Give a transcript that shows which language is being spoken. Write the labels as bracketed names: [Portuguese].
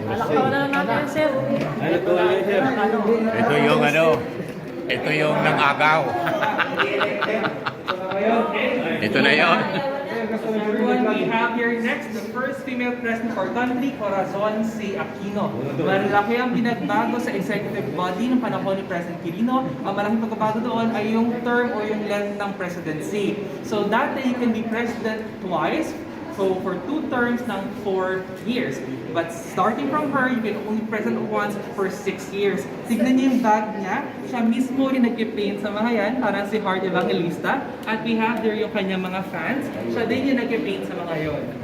[Filipino] Wala natin, sir. Ito yung ito yung nang-agaw. Ito na yon. [English] Everyone, we have here next the first female president of our country, Corazon C. Aquino. [Filipino] Malaki ang pinagbago sa executive body ng panahon ni President Quirino. Ang malaking pagbabago doon ay yung term o yung length ng presidency. So dati [English] you can be president twice So for 2 terms ng 4 years. But starting from her, you can only present once for 6 years. [Filipino] Tignan niyo yung bag niya. Siya mismo yung nag-paint sa mga yan, parang si Heart Evangelista. At [English] we have there [Filipino] yung kanyang mga fans. Siya din yung nag-paint sa mga yon.